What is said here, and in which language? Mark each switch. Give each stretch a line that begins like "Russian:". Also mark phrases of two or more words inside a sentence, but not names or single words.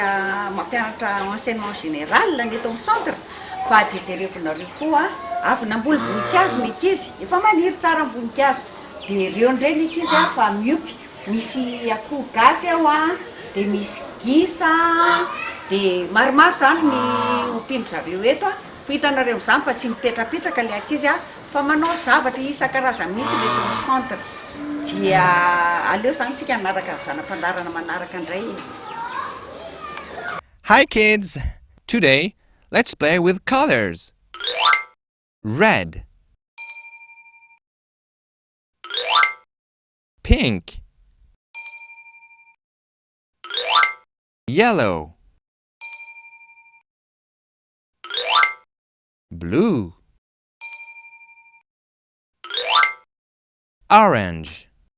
Malagasy: mampianatra
French: enseignement général
Malagasy: ny eto amin'ny centre fa dia jerevinareo koa avy namboly voninkazo ny ankizy efa maniry tsara ny voninkazo dia ireo indray ny ankizy fa miopy misy akoho gasy ao dia misy gisa dia maromaro zany ny ompindry zareo eto fa hitanareo amin'izany fa tsy mipetrapetraka ilay ankizy fa manao zavatra isan-karazany mihitsy mety amin'ny centre dia aleo zany tsika anaraka ny zanam-pandarana manaraka indray.
English: Hi kids! Today, let's play with colors. Red, pink, yellow, blue, orange,